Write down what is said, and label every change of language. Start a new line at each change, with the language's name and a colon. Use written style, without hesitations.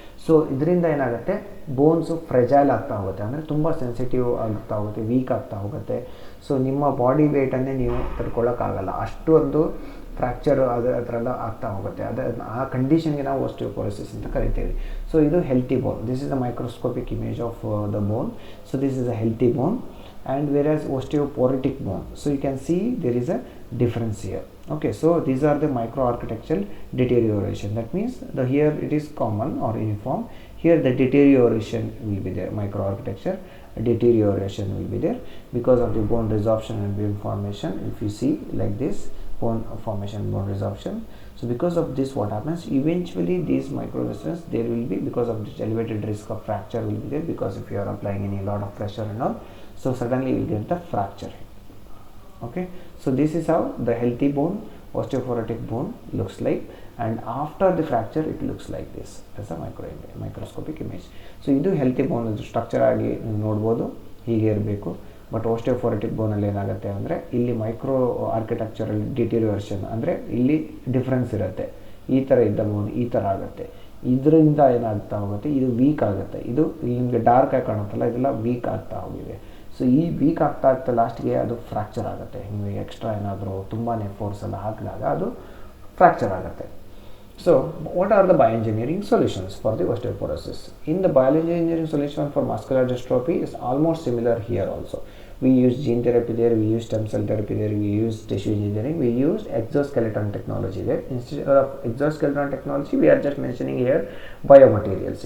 Kannada: So ಇದರಿಂದ ಏನಾಗುತ್ತೆ, ಬೋನ್ಸು fragile ಆಗ್ತಾ ಹೋಗುತ್ತೆ, ಅಂದರೆ ತುಂಬ ಸೆನ್ಸಿಟಿವ್ ಆಗ್ತಾ ಹೋಗುತ್ತೆ, ವೀಕ್ ಆಗ್ತಾ ಹೋಗುತ್ತೆ. ಸೊ ನಿಮ್ಮ ಬಾಡಿ ವೆಯ್ಟನ್ನೇ ನೀವು ತಡ್ಕೊಳ್ಳೋಕ್ಕಾಗಲ್ಲ, ಅಷ್ಟು ಒಂದು ಫ್ರ್ಯಾಕ್ಚರ್ ಅದರೆಲ್ಲ ಆಗ್ತಾ ಹೋಗುತ್ತೆ. ಆ ಕಂಡೀಷನ್ಗೆ ನಾವು ಆಸ್ಟಿಯೋಪೋರೋಸಿಸ್ ಅಂತ ಕರಿತೀವಿ. ಸೊ ಇದು healthy bone.
English: This is the microscopic image of the bone. So this is a healthy bone, and whereas osteoporotic bone, so you can see there is a difference here. Okay, so these are the microarchitectural deterioration. That means here it is common or uniform, here the deterioration will be there, microarchitecture deterioration will be there because of the bone resorption and bone formation. If you see like this, bone formation, bone resorption. So because of this what happens, eventually these microresistance there will be, because of this elevated risk of fracture will be there, because if you are applying any lot of pressure and all, so suddenly you will get the fracture. Okay, so this is how the healthy bone, osteoporotic bone looks like, and after the fracture it looks like this as a microscopic image.
Kannada: So ಇದು healthy ಬೋನ್ structure ಆಗಿ ನೋಡ್ಬೋದು, ಹೀಗೆ ಇರಬೇಕು. But ಓಸ್ಟಿಯೋಪೊರೋಟಿಕ್ ಬೋನಲ್ಲಿ ಏನಾಗುತ್ತೆ ಅಂದರೆ ಇಲ್ಲಿ micro architectural ಡಿಟೀರಿಯರೇಷನ್, ಅಂದರೆ ಇಲ್ಲಿ ಡಿಫ್ರೆನ್ಸ್ ಇರುತ್ತೆ. ಈ ಥರ ಇದ್ದ ಬೋನ್ ಈ ಥರ ಆಗುತ್ತೆ, ಇದರಿಂದ ಏನಾಗ್ತಾ ಹೋಗುತ್ತೆ, ಇದು ವೀಕ್ ಆಗುತ್ತೆ. ಇದು ನಿಮಗೆ ಡಾರ್ಕ್ ಆಗಿ ಕಾಣುತ್ತಲ್ಲ, ಇದೆಲ್ಲ ವೀಕ್ ಆಗ್ತಾ ಹೋಗಿದೆ. ಸೊ ಈ ವೀಕ್ ಆಗ್ತಾ ಲಾಸ್ಟ್ಗೆ ಅದು ಫ್ರ್ಯಾಕ್ಚರ್ ಆಗುತ್ತೆ. ನಿಮಗೆ ಎಕ್ಸ್ಟ್ರಾ ಏನಾದರೂ ತುಂಬಾ ಫೋರ್ಸ್ ಎಲ್ಲ ಹಾಕಿದಾಗ ಅದು ಫ್ರ್ಯಾಕ್ಚರ್ ಆಗುತ್ತೆ.
English: So, what are the bioengineering solutions for the osteoporosis? In the bioengineering solution for muscular dystrophy is almost similar here also. We use gene therapy there, we use stem cell therapy there, we use tissue engineering, we use exoskeleton technology there. Instead of exoskeleton technology, we are just mentioning here biomaterials.